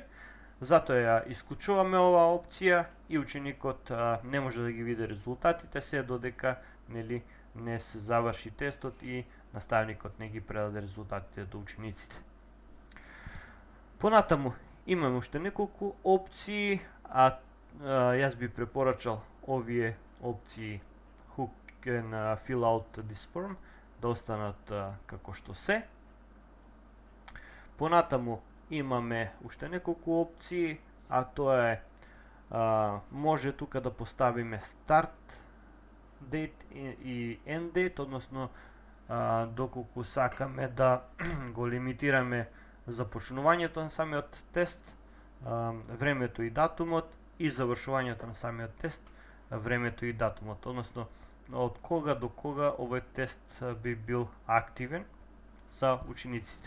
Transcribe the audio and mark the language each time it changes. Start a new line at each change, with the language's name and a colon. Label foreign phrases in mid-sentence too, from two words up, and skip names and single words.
Macedonian: Затоа ја исклучуваме оваа опција и ученикот не може да ги види резултатите се додека нели не се заврши тестот и наставникот не ги предаде резултатите до учениците. Понатаму имаме уште неколку опции, јас би препорачал овие опции
English: Who can fill out this form
Macedonian: да останат како што се. Понатаму имаме уште неколку опции, а тоа е може тука да поставиме
English: start date и end date,
Macedonian: односно доколку сакаме да го лимитираме започнувањето на самиот тест, времето и датумот, и завршувањето на самиот тест, времето и датумот, односно од кога до кога овој тест би бил активен за учениците.